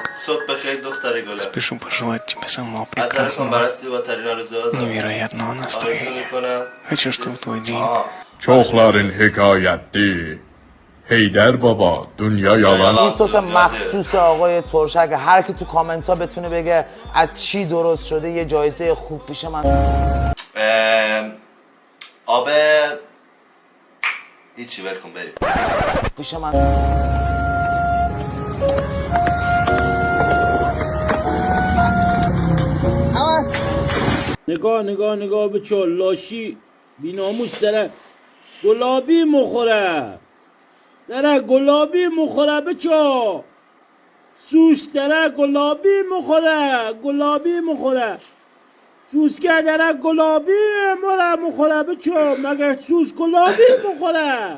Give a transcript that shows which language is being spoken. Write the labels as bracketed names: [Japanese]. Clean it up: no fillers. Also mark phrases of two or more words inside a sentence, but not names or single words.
[Persian] صبح بخیر دختر گلم. [Russian] Спешу пожелать тебе самого прекрасного, невероятного настроения. Хочу, чтобы твой dень... [Azerbaijani] Çoxların hekayətdir. Heydər baba, dünya yalan. [Persian] این سس مخصوص آقای ترشک، هر کی تو کامنت ها بتونه بگه از چی درست شده یه جایزه خوب پیش من. آب هیچی ولکن بریم پیش من. نگاه به چه لاشی بیناموس داره گلابی مخوره، بچه سوس داره گلابی مخوره سوسکه داره گلابی مخوره بچه مگه سوس گلابی مخوره.